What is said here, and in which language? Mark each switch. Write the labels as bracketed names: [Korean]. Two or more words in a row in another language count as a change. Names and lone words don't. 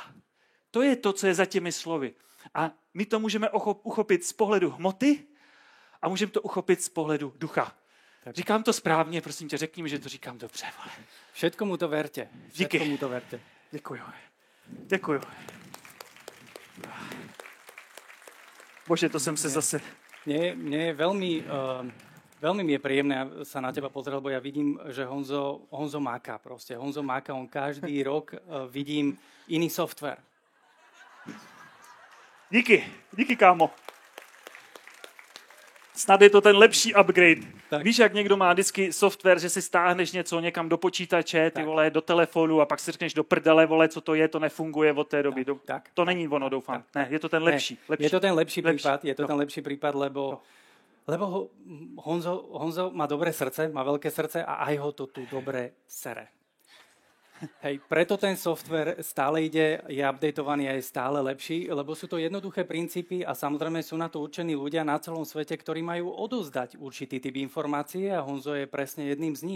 [Czech] To je to, co je za těmi slovy. A my to můžeme uchopit z pohledu hmoty a můžeme to uchopit z pohledu ducha. Tak. Říkám to správně, prosím tě, řekni mi, že to říkám dobře. Vole. [Slovak] Všetko mu to verte. [Czech] Díky. [Slovak] Mu to verte. [Czech] Děkuju. Bože, to jsem se zase... [Slovak] Mne je veľmi mi je príjemné sa na teba pozrieť, lebo ja vidím, že Honzo máka proste. Honzo máka, on každý rok vidím iný software. [Czech] Díky, kámo. Snad je to ten lepší upgrade. Tak. Víš, jak někdo má vždycky software, že si stáhneš něco někam do počítače, ty vole, do telefonu a pak si řekneš do prdele, vole, co to je, to nefunguje od té doby. Tak. To není ono, doufám. Ne, je to ten lepší. [Slovak] Je to ten lepší prípad, lebo Honzo má dobré srdce, má veľké srdce a aj ho to tu dobre sere. Hej, preto ten software stále ide, je updateovaný a je stále lepší, lebo sú to jednoduché princípy a samozrejme sú na to určení ľudia na celom svete, ktorí majú odozdať určitý typ informácie a Honzo je presne jedným z nich.